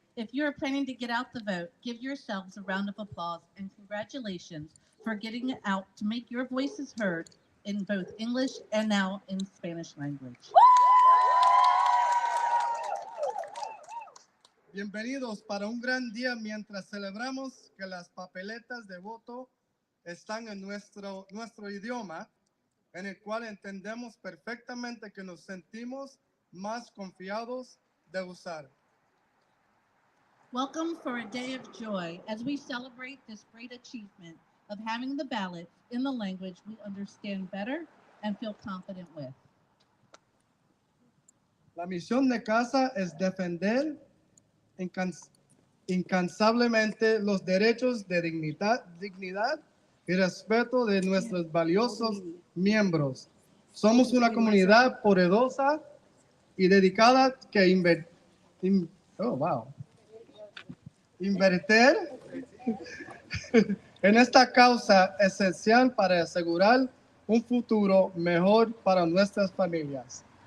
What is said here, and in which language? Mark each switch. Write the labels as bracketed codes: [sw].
[en] If you are planning to get out the vote, give yourselves a round of applause and congratulations for getting it out to make your voices heard in both English and now in Spanish language. [es] Bienvenidos para un gran día mientras celebramos que las papeletas de voto están en nuestro idioma, en el cual entendemos perfectamente que nos sentimos más confiados de usar. [en] Welcome for a day of joy as we celebrate this great achievement of having the ballot in the language we understand better and feel confident with. [es] La misión de CASA es defender incansablemente los derechos de dignidad y respeto de nuestros valiosos miembros. Somos una comunidad poderosa y dedicada que invertir en esta causa esencial para asegurar un futuro mejor para nuestras familias.